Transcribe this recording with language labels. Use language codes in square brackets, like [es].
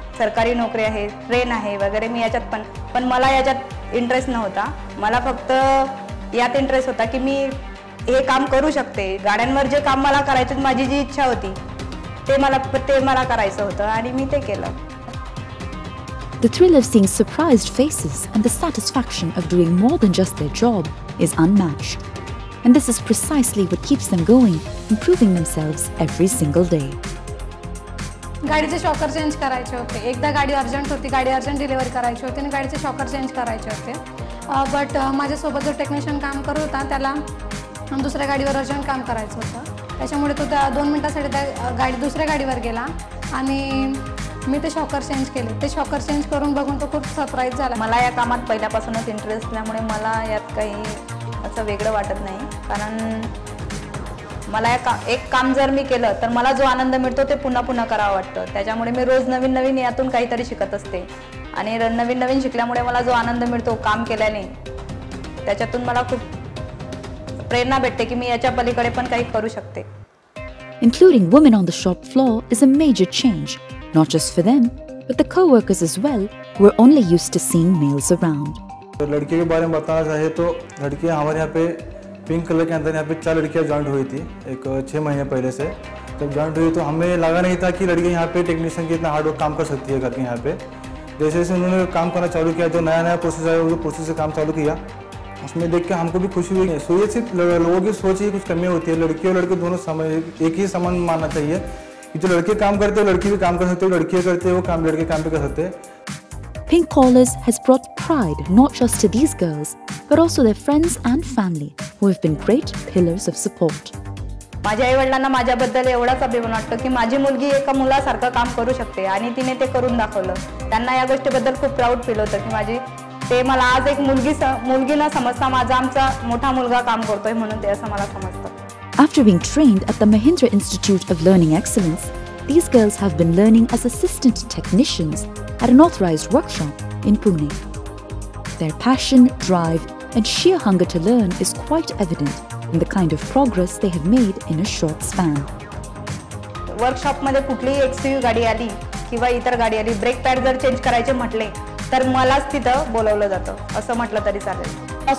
[mr] सरकारी नोकरी आहे, ट्रेन आहे वगैरे. मी याच्यात पण मला याच्यात इंटरेस्ट नव्हता. मला फक्त यात इंटरेस्ट होता की मी हे काम करू शकते. गाड्यांवर जे काम मला करायचं माझी जी इच्छा होती ते मला करायचं होतं आणि मी ते केलं. [en] The thrill of seeing surprised faces and the satisfaction of doing more than just their job is unmatched. And this is precisely what keeps them going, improving themselves every single day. [mr] गाडीचे shocker change करायचे होते. एकदा गाडी urgent होती, गाडी urgent delivery करायची होती आणि गाडीचे शॉकर चेंज करायचे होते. बट माझ्यासोबत जो टेक्निशियन काम करत होता त्याला दुसऱ्या गाडीवर अर्जंट काम करायचं होतं. त्याच्यामुळे तो त्या 2 मिनिटासाठी त्या दुसऱ्या गाडीवर गेला आणि मी ते शॉकर चेंज केले. ते शॉकर चेंज करून बघून तो खूप सरप्राईज झाला. मला या कामात पहिल्यापासूनच इंटरेस्ट असल्यामुळे मला यात काही असं वेगळं वाटत नाही. कारण मला एक काम जर मी केलं तर मला जो आनंद मिळतो ते पुन्हा करावं वाटतं. त्याच्यामुळे मी रोज नवीन यातून काहीतरी शिकत असते आणि नवीन शिकल्यामुळे मला जो आनंद मिळतो काम केल्याने त्याच्यातून मला खूप प्रेरणा भेटते की मी याच्या पलीकडे पण काही करू शकते. [en] Including women on the shop floor is a major change, not just for them, but the co-workers as well, who are only used to seeing males around. [hi] तो लड़के के बारे में बताना चाहे तो लड़कियां हमारे यहाँ पे पिंक कलर के अंदर यहाँ पे 4 लड़कियां ज्वाइन हुई थी एक 6 महीने पहले से. जब ज्वाइन हुई तो हमें लगा नहीं था कि लड़कियां यहाँ पे टेक्नीशियन की इतना हार्ड वर्क काम कर सकती है करके. यहाँ पे जैसे उन्होंने काम करना चालू किया, जो नया प्रोसेस आया वो प्रोसेस से काम चालू किया, उसमें देख के हमको भी खुशी हुई. सो ये सिर्फ लोगों की सोच ही कुछ कमियाँ होती है. लड़की और लड़के दोनों एक ही समान मानना चाहिए कि जो लड़के काम करते हैं लड़की भी काम कर सकते हो, लड़कियाँ करते हैं वो काम लड़के काम भी कर सकते हैं. [en] Pink Collars has brought pride not just to these girls, but also their friends and family, who have been great pillars of support. [mr] माझ्या आई-वडिलांना माझ्याबद्दल एवढाच अभिमान वाटतो की माझी मुलगी एका मुलासारखं काम करू शकते आणि तिने ते करून दाखवलं. त्यांना या गोष्टीबद्दल खूप प्राऊड फील होतं की ते मला आज एक मुलगी न समजता आमचा मोठा मुलगा काम करतोय म्हणून ते असं मला समजतं. [en] After being trained at the Mahindra Institute of Learning Excellence, these girls have been learning as assistant technicians at an authorized workshop in Pune. Their passion, drive, and sheer hunger to learn is quite evident in the kind of progress they have made in a short span. [mr] वर्कशॉपमध्ये कुठलीही XUV गाडी आली किंवा इतर गाडी आली, brake pad जर change करायचे म्हटले तर मलाच तिथं बोलवलं जातं असं म्हटलं तरी चालेल.